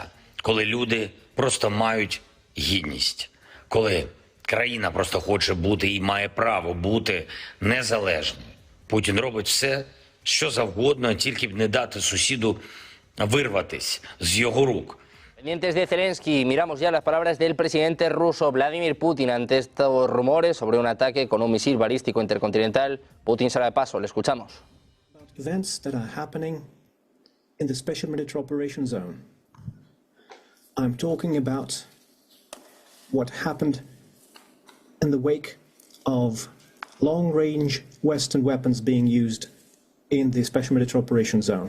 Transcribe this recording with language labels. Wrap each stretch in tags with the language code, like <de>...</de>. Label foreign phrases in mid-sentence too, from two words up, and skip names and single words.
<uk>Коли люди просто мають гідність. Коли країна просто хоче бути і має право бути незалежною. Путін робить все, що завгодно, тільки б не дати сусіду вирватись з його рук.</uk> <es>Pendientes de Zelensky, miramos ya las palabras del presidente ruso Vladimir Putin ante estos rumores sobre un ataque con un misil balístico intercontinental. Putin sale de paso, le escuchamos.</es> <en>Events that are happening in the Special Military Operations Zone. I'm talking about what happened in the wake of long-range Western weapons being used in the Special Military Operations Zone.</en>